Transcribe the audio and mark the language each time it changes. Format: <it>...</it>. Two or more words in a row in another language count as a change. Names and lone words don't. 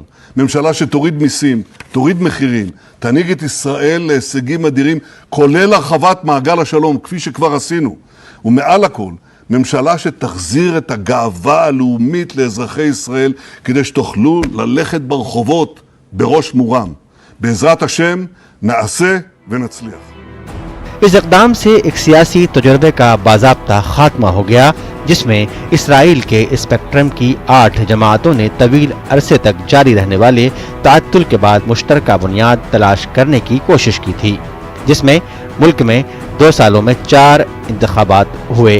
<he>ממשלה שתוריד מיסים, תוריד מחירים, תנהיג את ישראל להישגים אדירים, כולל הרחבת מעגל השלום, כפי שכבר עשינו. ומעל הכל, ממשלה שתחזיר את הגאווה הלאומית לאזרחי ישראל, כדי שתוכלו ללכת ברחובות בראש מורם. בעזרת השם, נעשה ונצליח.</he> <ur>اس اقدام سے ایک سیاسی تجربے کا باضابطہ خاتمہ ہو گیا جس میں اسرائیل کے اسپیکٹرم کی 8 جماعتوں نے طویل عرصے تک جاری رہنے والے تعطل کے بعد مشترکہ بنیاد تلاش کرنے کی کوشش کی تھی، جس میں ملک میں 2 سالوں میں 4 انتخابات ہوئے۔</ur>